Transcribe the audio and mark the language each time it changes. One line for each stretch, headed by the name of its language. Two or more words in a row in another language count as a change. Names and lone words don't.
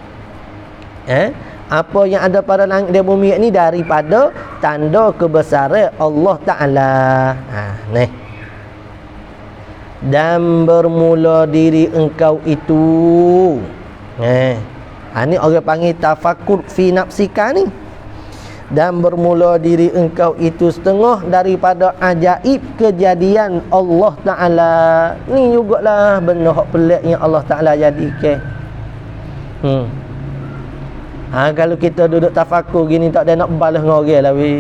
Malay: Apa yang ada pada langit dan bumi ni daripada tanda kebesaran Allah Ta'ala. Ni. Dan bermula diri engkau itu. Ni orang panggil
Arabic: تفكر في نفسك
Malay: ni. Dan bermula diri engkau itu setengah daripada ajaib kejadian Allah Ta'ala. Ni jugalah benda hak pelik yang Allah Ta'ala jadikan. Kalau kita duduk tafakur gini tak ada nak balas dengan orang lah weh.